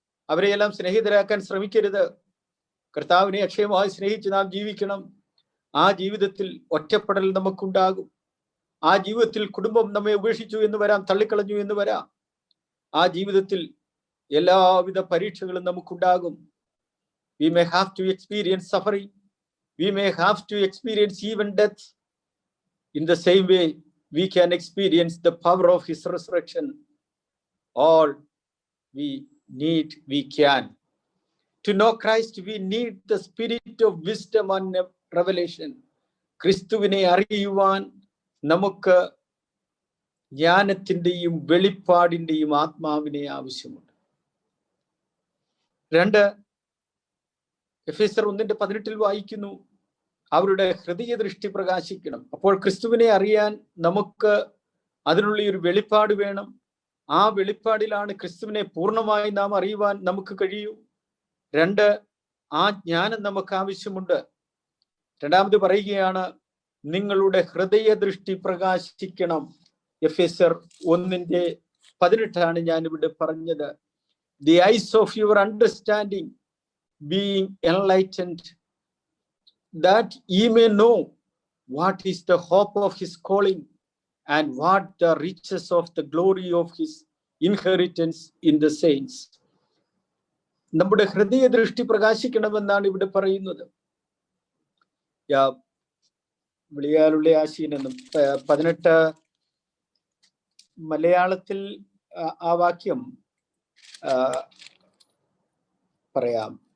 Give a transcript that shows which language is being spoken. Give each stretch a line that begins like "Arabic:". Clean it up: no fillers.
Malayalam: അവരെയെല്ലാം സ്നേഹിതരാക്കാൻ ശ്രമിക്കരുത്. കർത്താവിനെ അക്ഷയമായി സ്നേഹിച്ച് നാം ജീവിക്കണം. ആ ജീവിതത്തിൽ ഒറ്റപ്പെടൽ നമുക്കുണ്ടാകും. ആ ജീവിതത്തിൽ കുടുംബം നമ്മെ ഉപേക്ഷിച്ചു എന്ന് വരാം, തള്ളിക്കളഞ്ഞു എന്ന് വരാം. ആ ജീവിതത്തിൽ എല്ലാവിധ പരീക്ഷകളും നമുക്കുണ്ടാകും.
English: We may have to experience suffering. We may have to experience even death. In the same way, we can experience the power of his resurrection. All we need, we can. To know Christ, we need the spirit of wisdom and revelation.
Malayalam: ക്രിസ്തുവിനെ അറിയുവാൻ നമുക്ക് ജ്ഞാനത്തിന്റെയും വെളിപ്പാടിന്റെയും ആത്മാവിനെ ആവശ്യമുണ്ട്. 2 എഫേസ്യർ 1:18 വായിക്കുന്നു, അവരുടെ ഹൃദയ ദൃഷ്ടി പ്രകാശിക്കണം. അപ്പോൾ ക്രിസ്തുവിനെ അറിയാൻ നമുക്ക് അതിനുള്ള ഒരു വെളിപ്പാട് വേണം. ആ വെളിപ്പാടിലാണ് ക്രിസ്തുവിനെ പൂർണ്ണമായി നാം അറിയുവാൻ നമുക്ക് കഴിയൂ. 2, ആ ജ്ഞാനം നമുക്ക് ആവശ്യമുണ്ട്. രണ്ടാമത് പറയുകയാണ്, നിങ്ങളുടെ ഹൃദയ ദൃഷ്ടി പ്രകാശിക്കണം. എഫേസ്യർ 1:18 ഞാൻ ഇവിടെ പറഞ്ഞത്.
English: The eyes of your understanding being enlightened, that ye may know what is the hope of his calling and what the riches of the glory of his inheritance in the saints.
Malayalam: നമ്മുടെ ഹൃദയ ദൃഷ്ടി പ്രകാശിക്കണമെന്നാണ് ഇവിടെ പറയുന്നത്. വിളിയാലുള്ള ആശീനെന്നും 18 മലയാളത്തിൽ ആ വാക്യം പറയാം.